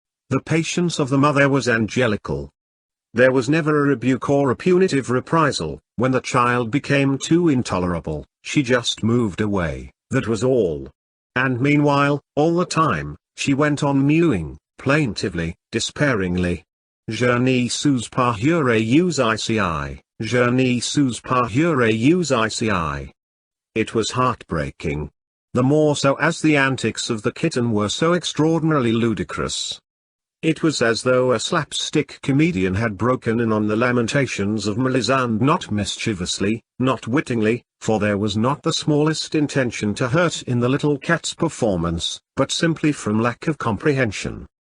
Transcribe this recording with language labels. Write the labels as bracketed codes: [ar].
[en] The patience of the mother was angelical. There was never a rebuke or a punitive reprisal. When the child became too intolerable, she just moved away, that was all. And meanwhile, all the time, she went on mewing, plaintively, despairingly. [fr] Je ne suis pas heureuse ici, je ne suis pas heureuse ici. [en] It was heartbreaking. The more so as the antics of the kitten were so extraordinarily ludicrous. It was as though a slapstick comedian had broken in on the lamentations of Melisande, not mischievously, not wittingly, for there was not the smallest intention to hurt in the little cat's performance, but simply from lack of comprehension.